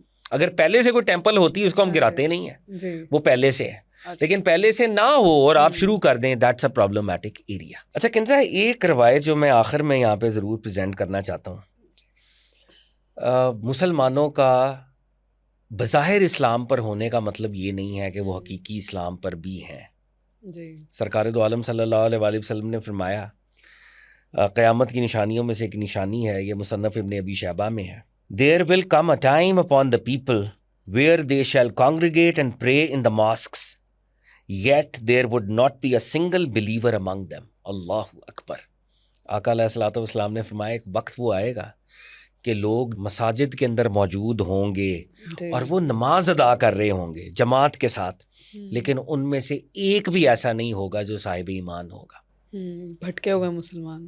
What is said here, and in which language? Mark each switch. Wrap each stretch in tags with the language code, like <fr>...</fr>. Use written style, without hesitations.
<ur>اگر پہلے سے کوئی ٹیمپل ہوتی اس کو ہم گراتے نہیں ہیں, وہ پہلے سے ہے, لیکن پہلے سے نہ ہو اور آپ شروع کر دیں,</ur> <en>That's a problematic area.</en> <ur>اچھا کنزا, ایک روایت جو میں آخر میں یہاں پہ ضرور پریزنٹ کرنا چاہتا ہوں. مسلمانوں کا بظاہر اسلام پر ہونے کا مطلب یہ نہیں ہے کہ وہ حقیقی اسلام پر بھی ہیں. سرکار دو عالم صلی اللہ علیہ وآلہ وسلم نے فرمایا, قیامت کی نشانیوں میں سے ایک نشانی ہے, یہ مصنف ابن ابی شیبہ میں ہے,</ur> <en>There will come a time upon the people where they shall congregate and pray in the mosques, yet there would not be a single believer among them.</en> <ar>Allahu Akbar.</ar> <ur>آقا علیہ الصلوۃ والسلام نے فرمایا ایک وقت وہ آئے گا کہ لوگ مساجد کے اندر موجود ہوں گے اور وہ نماز ادا کر رہے ہوں گے جماعت کے ساتھ, لیکن ان میں سے ایک بھی ایسا نہیں ہوگا جو صاحب ایمان ہوگا. بھٹکے ہوئے مسلمان,</ur>